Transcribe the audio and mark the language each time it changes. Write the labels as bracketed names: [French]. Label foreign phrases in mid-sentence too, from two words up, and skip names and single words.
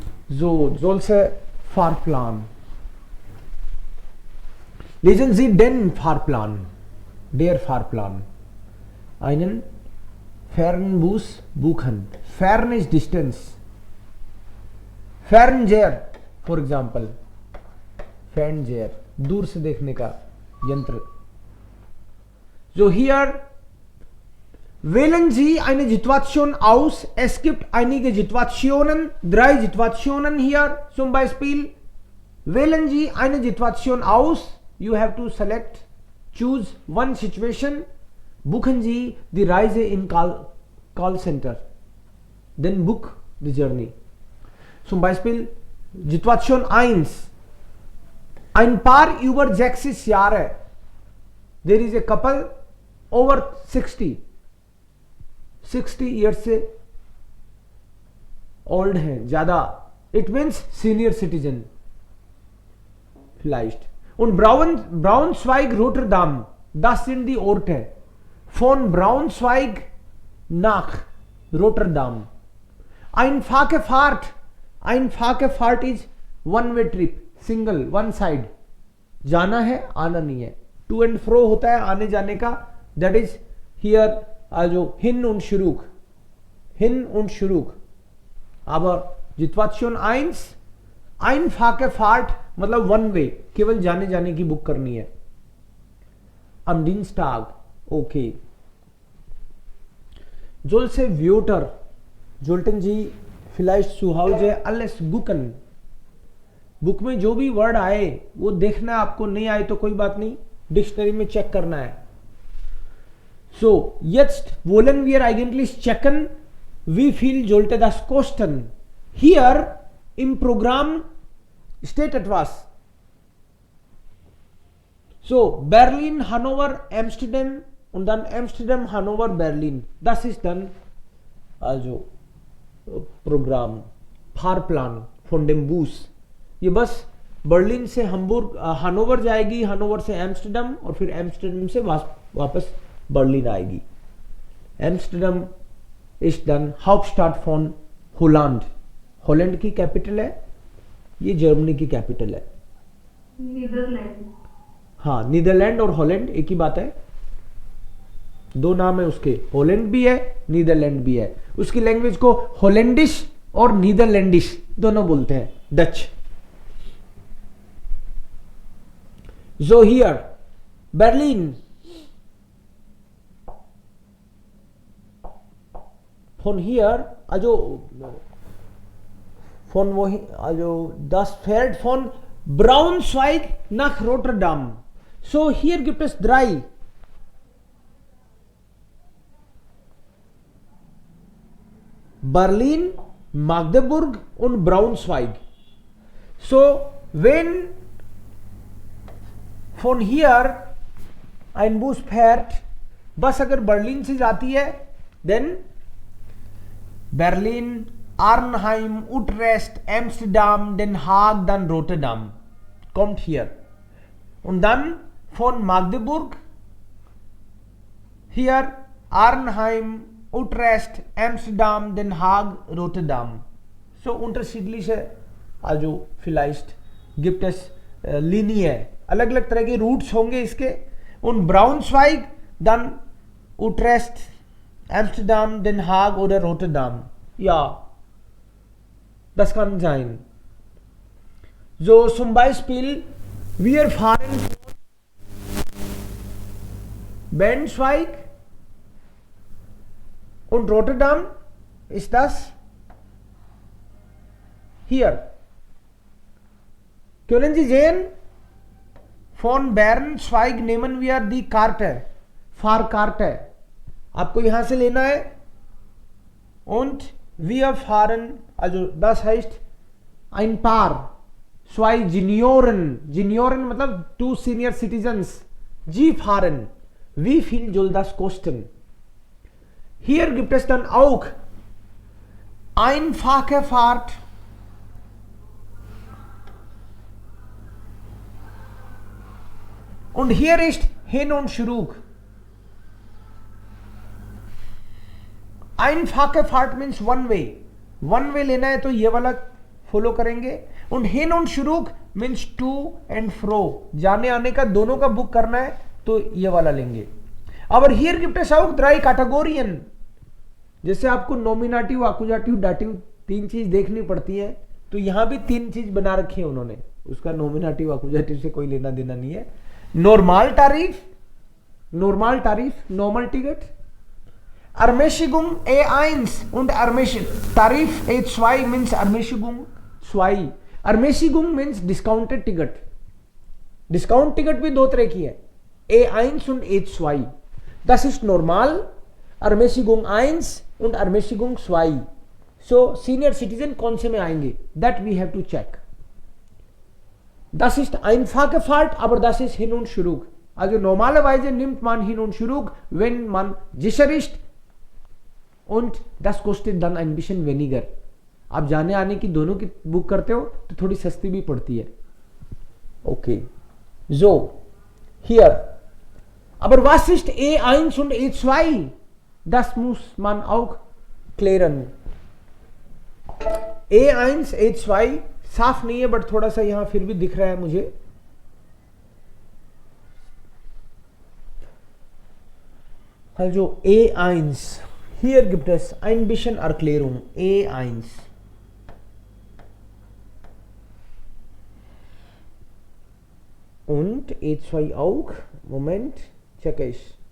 [German] So, solche Fahrplan. Lesen Sie den Fahrplan. Der Fahrplan. Einen Fernbus buchen. [English] Fern is distance. Fernseher, for example. [German] Fernseher. [Hindi] दूर से देखने का यंत्र. [English] So here [German] wählen Sie eine Situation aus. Es gibt einige Situationen, 3 Situationen hier. Zum Beispiel wählen Sie eine Situation aus. [English] You have to select, choose one situation. [German] Buchen Sie die Reise in Call Center. [English] Then book the journey. [German] Zum Beispiel Situation 1. Ein Paar über 60 Jahre. [English] There is a couple over 60 years से old [Hindi] हैं ज्यादा. [English] It means senior citizen. [German] Vielleicht. Und Braunschweig, Rotterdam. Das sind die Orte. Von Braunschweig nach Rotterdam. Einfache Fahrt. Einfache Fahrt [English] is one-way trip. Single, one side. [Hindi] जाना है, आना नहीं है. [English] To and fro [Hindi] होता है आने जाने का. [English] That is here also [German] hin und zurück. Hin und zurück. Aber Situation 1, einfache Fahrt मतलब [English] one way. [Hindi] केवल जाने जाने की बुक करनी है. [German] Am Dienstag. Okay. Solche Wörter sollten Sie vielleicht zu Hause alles gucken. [Hindi] बुक में जो भी वर्ड आए वो देखना है आपको. नहीं आए तो कोई बात नहीं, डिक्शनरी में चेक करना है. [German] So, jetzt wollen wir eigentlich checken, wie viel sollte das kosten. Hier im Programm steht etwas. So, Berlin, Hannover, Amsterdam und dann Amsterdam, Hannover, Berlin. Das ist dann also Programm, Fahrplan von dem Bus. [Hindi] ये बस बर्लिन से हम्बुर्ग हनोवर जाएगी, हनोवर से एम्स्टरडम और फिर एम्स्टरडम से वापस बर्लिन आएगी. [German] Amsterdam ist den Hauptstadt von Holland. [Hindi] हॉलैंड की कैपिटल है, ये जर्मनी की कैपिटल है. नीदरलैंड. हाँ, नीदरलैंड और हॉलैंड एक ही बात है. 2 नाम है उसके. हॉलैंड भी है, नीदरलैंड भी है. उसकी लैंग्वेज को हॉलैंडिश और नीदरलैंडिश दोनों बोलते हैं. डच. [English] So here Berlin. [German] Von hier also von wohin, also das fährt von Braunschweig nach Rotterdam. So hier gibt es 3. Berlin, Magdeburg und Braunschweig. So wenn von hier ein Bus fährt, [Hindi] बस अगर बर्लिन से जाती है, [German] then Berlin, Arnheim, Utrecht, Amsterdam, Den Haag, dann Rotterdam kommt hier. Und dann von Magdeburg hier Arnheim, Utrecht, Amsterdam, Den Haag, Rotterdam. So unterschiedliche, also vielleicht gibt es Linie. [Hindi] अलग अलग तरह के रूट्स होंगे इसके. [German] Und Braunschweig, dann Utrecht, Amsterdam, Den Haag oder Rotterdam. Ja, das kann sein. So zum Beispiel, wir fahren Braunschweig und Rotterdam ist das hier. Können Sie sehen? Von Braunschweig nehmen wir die Karte, Fahrkarte. [Hindi] आपको यहां से लेना है. [German] Und wir fahren, also das heißt ein Paar, 2 Junioren. [Hindi] Junioren मतलब 2 [English] senior citizens. [German] Sie fahren. Wie viel soll das kosten? Hier gibt es dann auch einfache Fahrt. Und hier ist hin und zurück. einfache Fahrt [English] means one way. One way [Hindi] लेना है तो ये वाला फॉलो करेंगे। [German] und hin und zurück [English] means to and fro, [Hindi] जाने आने का दोनों का बुक करना है तो ये वाला लेंगे। [German] ab hier gibt es auch drei Kategorien, [Hindi] जैसे आपको [German] Nominativ, Akkusativ, Dativ [Hindi] 3 चीज देखनी पड़ती है, तो यहां भी 3 चीज बना रखी है उन्होंने, उसका [German] Nominativ Akkusativ [Hindi] से कोई लेना देना नहीं है। [German] Normal Tarif, normal Ticket, Ermäßigung E1 und Tarif E2 means Ermäßigung 2। [Hindi] Ermäßigung [English] means discounted ticket। discount ticket [Hindi] भी 2 तरह की है, [German] E1 und E2। Das ist normal, Ermäßigung 1 und Ermäßigung 2। [Hindi] So [English] senior citizen [Hindi] कौन से में आएंगे, [English] that we have to check। [German] Das ist einfache Fahrt, aber das ist hin und zurück। Also normalerweise nimmt man hin und zurück, wenn man sicher ist, und das kostet dann ein bisschen weniger। [Hindi] आप जाने आने की दोनों की बुक करते हो तो थोड़ी सस्ती भी पड़ती है। ओके, [German] so hier, aber was ist E1 und E2? Das muss man auch klären। [Hindi] E1 E2 साफ नहीं है, बट थोड़ा सा यहां फिर भी दिख रहा है मुझे। [German] also E1, hier gibt es ein bisschen Erklärung। E1 und E2 auch, Moment, checke ich।